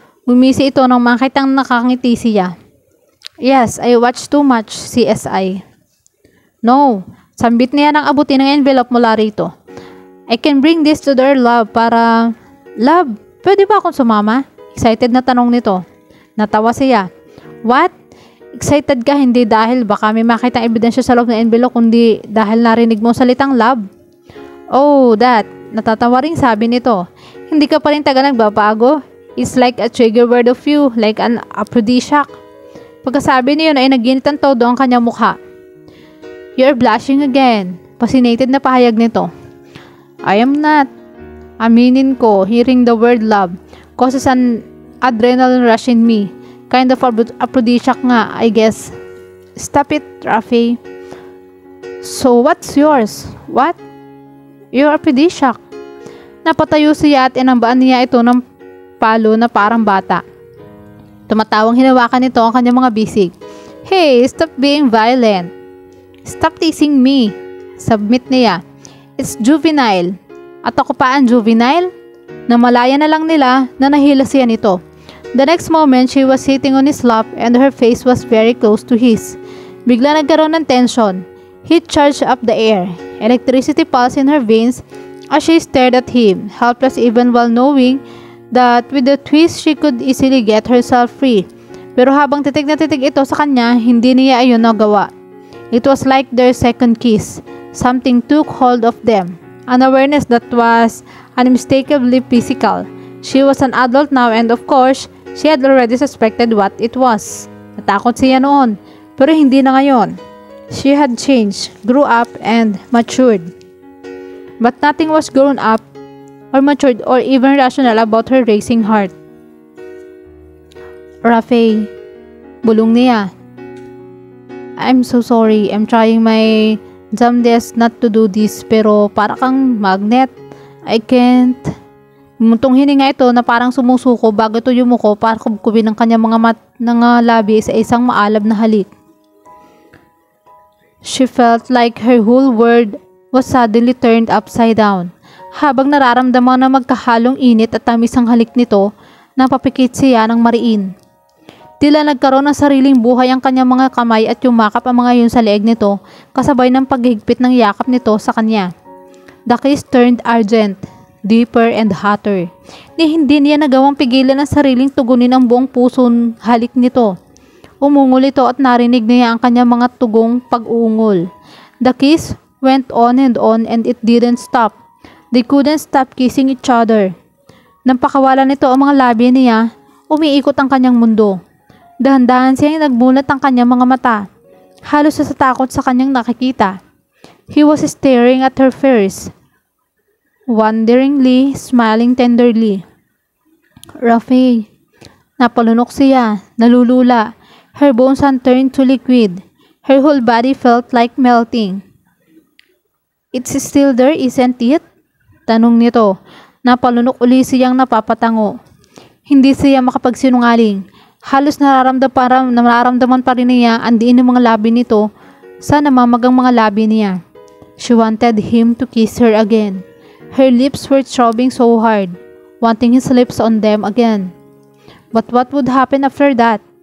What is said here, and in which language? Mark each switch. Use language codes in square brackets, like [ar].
[tl] Gumisi ito nang makitang nakangiti siya. [en] Yes, I watch too much CSI. [tl] No, sambit niya ng abutin ng envelope mula rito. [en] I can bring this to their lab [tl] para... Lab, pwede ba akong sumama? Excited na tanong nito. Natawa siya. What? Excited ka hindi dahil baka may makitang ebidensya sa loob ng envelope kundi dahil narinig mo salitang lab? [en] Oh, that. [tl] Natatawa rin sabi nito. Hindi ka pa rin taga nagbabago. [en] It's like a trigger word of you, like an aphrodisiac. [tl] Pagkasabi niyon ay naginit ang todo ang kanyang mukha. [en] You're blushing again. [tl] Fascinated na pahayag nito. [en] I am not. [tl] Aminin ko, [en] hearing the word love causes an adrenaline rush in me. Kind of aphrodisiac nga, I guess. Stop it, Rafe. So, what's yours? What? You're aphrodisiac. [tl] Napatayo siya at inambaan niya ito ng palo na parang bata. Tumatawang hinawakan nito ang kanyang mga bisig. [en] Hey, stop being violent. Stop teasing me. [tl] Submit niya. [en] It's juvenile. [tl] At ako pa ang juvenile? Namalaya na lang nila na nahila siya nito. [en] The next moment, she was sitting on his lap and her face was very close to his. Bigla nagkaroon ng tension. Heat charged up the air. Electricity pulsed in her veins as she stared at him, helpless even while knowing that with a twist she could easily get herself free. [tl] Pero habang titig na titig ito sa kanya, hindi niya ayon nagawa. [en] It was like their second kiss. Something took hold of them. An awareness that was unmistakably physical. She was an adult now and of course, she had already suspected what it was. [tl] Natakot siya noon, pero hindi na ngayon. [en] She had changed, grew up, and matured. But nothing was grown up or matured or even rational about her racing heart. Rafe, [tl] bulong niya. [en] I'm so sorry. I'm trying my damnedest not to do this [tl] pero para kang magnet. [en] I can't. [tl] Muntong hininga ito na parang sumusuko bago ito yumuko para kubkubin ng kanyang mga labi sa isang maalab na halik. She felt like her whole world was suddenly turned upside down. Habang nararamdaman na magkahalong init at tamis ang halik nito, napapikit siya ng mariin. Tila nagkaroon ng sariling buhay ang kanyang mga kamay at yumakap ang mga yun sa leeg nito, kasabay ng paghigpit ng yakap nito sa kanya. [en] The kiss turned argent, deeper and hotter. [tl] Ni hindi niya nagawang pigilan ang sariling tugunin ang buong puson halik nito. Umungol ito at narinig niya ang kanyang mga tugong pag-ungol. [en] The kiss went on and it didn't stop. They couldn't stop kissing each other. [tl] Nang pakawalan nito ang mga labi niya, umiikot ang kanyang mundo. Dahan-dahan siyang nagmulat ang kanyang mga mata. Halos sa takot sa kanyang nakikita. [en] He was staring at her first, wonderingly, smiling tenderly. [tl] Rafe, napalunok siya, nalulula. [en] Her bones had turned to liquid. Her whole body felt like melting. It's still there, isn't it? [tl] Tanong nito. Napalunok uli siyang napapatango. Hindi siya makapagsinungaling. Halos nararamdaman pa rin niya ang diin ng mga labi nito sa namamagang mga labi niya. [en] She wanted him to kiss her again. Her lips were throbbing so hard, wanting his lips on them again. But what would happen after that?